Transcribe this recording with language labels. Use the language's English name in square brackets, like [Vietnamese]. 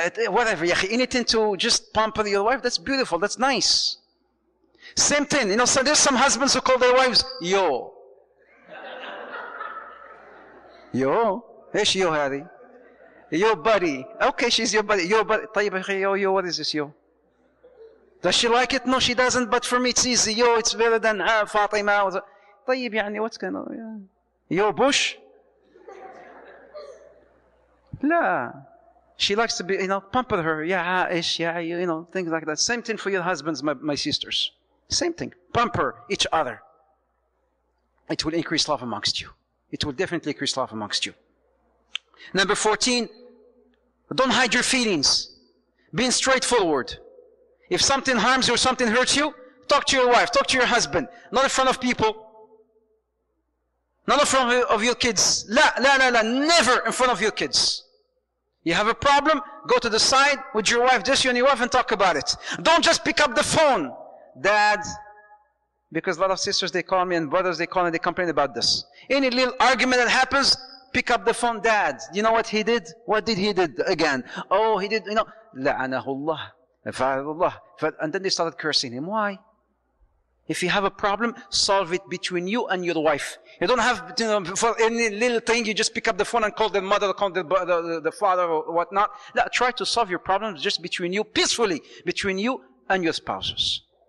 [English] Whatever, anything to just pamper your wife, that's beautiful, that's nice. Same thing, so there's some husbands who call their wives, yo. Yo? [Arabic] ايش يو هذه؟ [English] Yo buddy. Okay, she's your buddy. Yo buddy. [Arabic] طيب [English] yo, what is this yo? Does she like it? No, she doesn't, but for me it's easy. Yo, it's better than فاطمة. [Arabic] طيب [English] what's going on? Yo Bush? [Arabic] لا. [English] She likes to be, pamper her. Yeah, Aish, yeah, things like that. Same thing for your husbands, my sisters. Same thing. Pamper each other. It will increase love amongst you. It will definitely increase love amongst you. Number 14, don't hide your feelings. Being straightforward. If something harms you or something hurts you, talk to your wife, talk to your husband. Not in front of people. Not in front of your kids. Never in front of your kids. You have a problem, go to the side with your wife, just you and your wife, and talk about it. Don't just pick up the phone. Dad, because a lot of sisters, they call me, and brothers, they call me, they complain about this. Any little argument that happens, pick up the phone. Dad, you know what he did? What did he did again? Oh, he did, [Arabic] لعنه الله, فعل الله. [English] And then they started cursing him. Why? If you have a problem, solve it between you and your wife. You don't have, for any little thing, you just pick up the phone and call the mother, call the father or whatnot. No, try to solve your problems just between you, peacefully, between you and your spouses.